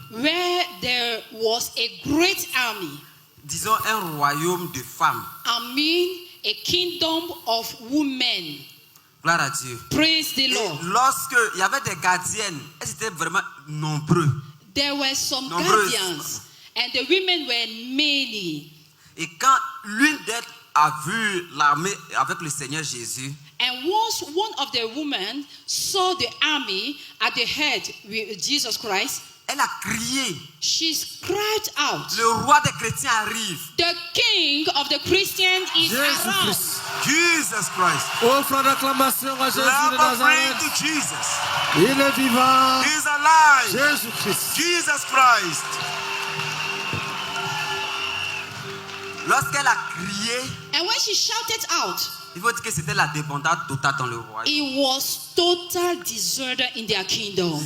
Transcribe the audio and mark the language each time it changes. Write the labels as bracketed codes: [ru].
[en] where there was a great army. [fr] Disons un royaume de femmes. [en] I mean, a kingdom of women. [fr] Gloire à Dieu. [en] Praise the [fr] Et [en] Lord. [fr] lorsque il y avait des gardiennes, elles étaient vraiment nombreux. [en] There were some [fr] Nombreuses. [en] guardians, and the women were many. [fr] Et quand l'une d'elles a vu l'armée avec le Seigneur Jésus, [en] And once one of the women saw the army at the head with Jesus Christ, [fr] elle a crié. [en] she cried out, [fr] Le roi des chrétiens arrive. [en] "The king of the Christians is around." [fr] Jésus-Christ. [en] Jesus Christ. [fr] Offre d'acclamation à Jésus de [en] Clap of praise [fr] Nazareth. [en] to Jesus. [fr] Il est vivant. [en] He's alive. [fr] Jésus-Christ. [en] Jesus Christ. [fr] Lorsqu'elle a crié, [en] And when she shouted out, [fr] il faut dire que c'était la débandade totale dans le royaume. [en] it was total disorder in their kingdom.